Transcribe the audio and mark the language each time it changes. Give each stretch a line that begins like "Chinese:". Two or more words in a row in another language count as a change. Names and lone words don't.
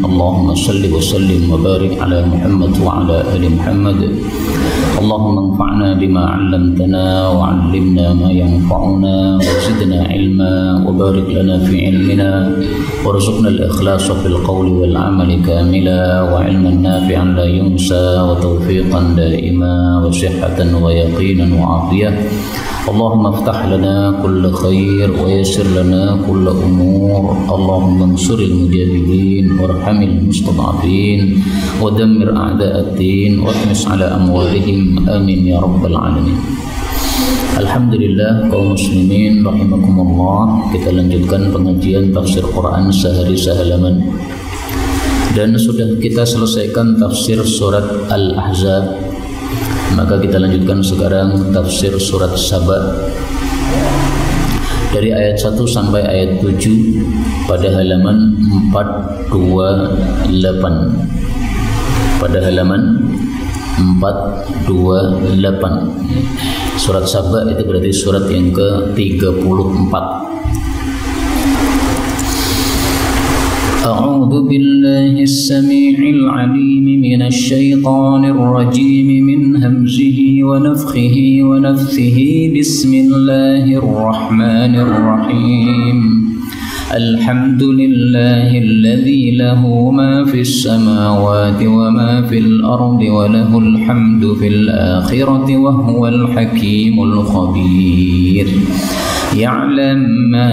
Arabic: اللهم صل وسلم وبارك على محمد وعلى آل محمد. اللهم انفعنا بما علمتنا وعلمنا ما ينفعنا وزدنا علما وبارك لنا في علمنا وارزقنا الإخلاص في القول والعمل كاملا وعلما نافعا لا ينسى وتوفيقا دائما وصحة ويقينا وعافية. اللهم افتح لنا كل خير ويسر لنا كل أمور. اللهم انصر المجاهدين وارحم المستضعفين ودمر أعداء الدين واطمس على أموالهم آمين يا رب العالمين.
Indonesian: Alhamdulillah kaum muslimin rahimakumullah, kita lanjutkan pengajian tafsir Quran sehari sehalaman. Dan sudah kita selesaikan tafsir surat Al-Ahzab. Maka kita lanjutkan sekarang tafsir surat Saba dari ayat 1 sampai ayat 7 pada halaman 428. Pada halaman 428. Surat Saba itu berarti surat yang ke-34.
Arabic: أعوذ بالله السميع العليم من الشيطان الرجيم من همزه ونفخه ونفثه بسم الله الرحمن الرحيم الحمد لله الذي له ما في السماوات وما في الأرض وله الحمد في الآخرة وهو الحكيم الخبير يعلم ما